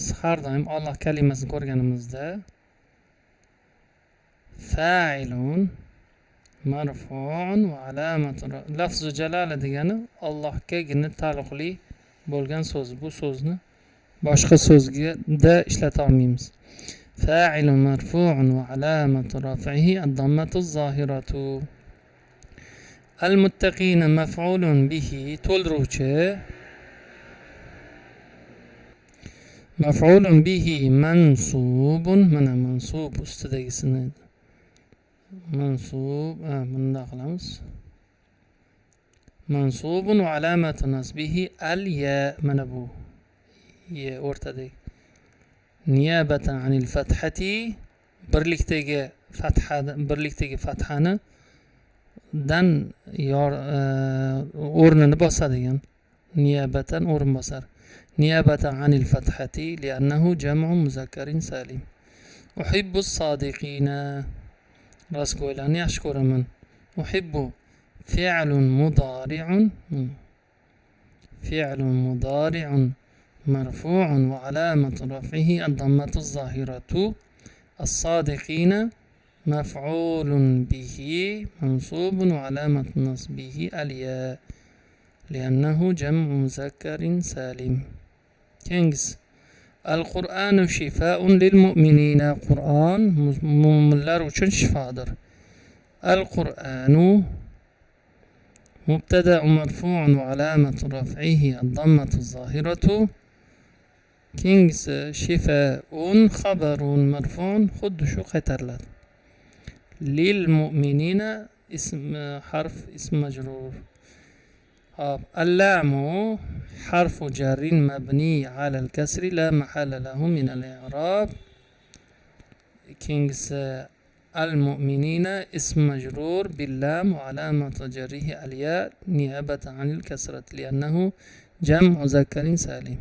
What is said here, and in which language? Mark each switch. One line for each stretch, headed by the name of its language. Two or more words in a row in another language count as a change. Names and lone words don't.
Uzbek: Har doim Alloh kalimasini ko'rganimizda
Arabic: فاعل مرفوع وعلامة لفظ الجلالة
Uzbek: degani Allohgagina taalluqli bo'lgan so'z. Bu so'zni boshqa so'zga ishlata olmaymiz.
Arabic: فاعل مرفوع وعلامة رفعه الضمة الظاهرة. المتقين مفعول به, to'ldiruvchi. مفعول به منصوب,
Uzbek: mana mansub ustidagisini mansub, bunda qilamiz.
Arabic: منصوب وعلامة نصبه الياء,
Uzbek: mana bu ya o'rtadagi.
Arabic: نيابة عن الفتحة,
Uzbek: birlikdagi fathani dan o'rnini bosadigan. Niyabatan o'rin bosar.
Arabic: نيابة عن الفتحة لأنه جمع مذكر سالم. أحب الصادقين,
Uzbek: rostgo'ylarni yaxshi ko'raman.
Arabic: أحب فعل مضارع مرفوع وعلامة رفعه الضمة الظاهرة. الصادقين مفعول به منصوب وعلامة نصبه الياء لأنه جمع مذكر سالم. Keyingisi القرآن شفاء للمؤمنين.
Uzbek: Qur'on mu'minlar uchun shifodir.
Arabic: القرآن مبتدأ مرفوع وعلامة رفعه الضمة الظاهرة.
Uzbek: Keyingisi
Arabic: شفاء خبر مرفوع,
Uzbek: xuddi shu qaytariladi.
Arabic: للمؤمنين حرف اسم مجرور. اللام حرف جر مبني على الكسر لا محل له من الإعراب. كينجز المؤمنين اسم مجرور باللام وعلامة جره الياء نيابة عن الكسرة لأنه جمع مذكر سالم.